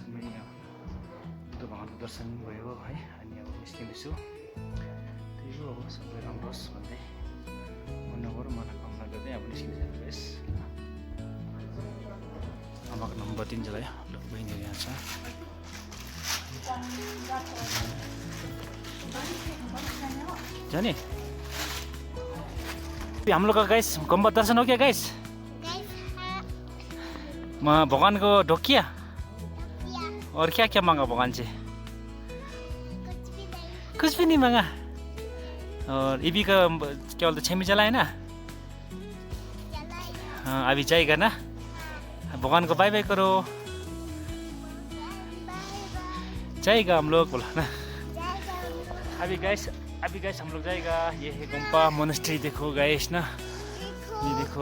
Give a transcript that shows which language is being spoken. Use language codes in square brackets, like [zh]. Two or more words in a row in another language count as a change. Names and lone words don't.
[ne] पनि बुद्ध भगवानको दर्शन भयो है अनि अब निस्किँदैछु त्यही हो अब सबै राम्रो होस् भन्दै मनोगरो मनोकामना गर्दै अब निस्किँदैछु यस आमाको नम्बर 3 चलायो ल बहिनीहरू यहाँ छ जाने [hi] हम लोग का गाइस गुम्बा दर्शन हो गया गाइस भगवान को ढोकिया और क्या क्या मांगा भगवान से कुछ भी नहीं मांगा और इबी का क्या बोलते छिमी चलाए ना हाँ अभी जाएगा ना भगवान को [en] bye bye [hi] करो जाएगा हम लोग बोला ना अभी गाइस हम लोग जाएगा ये है गुम्पा मोनेस्ट्री देखो गाइस ना ये देखो